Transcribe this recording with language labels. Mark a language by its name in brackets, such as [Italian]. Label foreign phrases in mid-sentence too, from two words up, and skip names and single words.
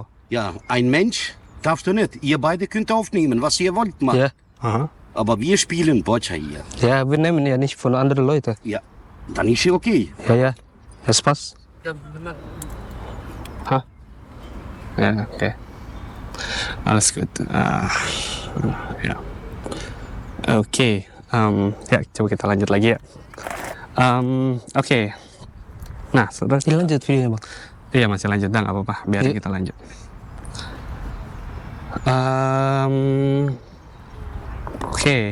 [German] Ja, ein Mensch darfst du nicht. Ihr beide könnt aufnehmen, was ihr wollt machen. Ja. Aha. Aber wir spielen Boccia hier. Ja, wir nehmen ja nicht von anderen Leuten. Ja, dann ist es okay. Ja, das passt. Hah? Ja, okay. Alles gut. [Indonesian] Ya. Oke. Ya, coba kita lanjut lagi ya. Oke. Nah, terus Ini lanjut videonya bang. iya masih lanjut, nggak apa-apa. Biar kita lanjut. Oke.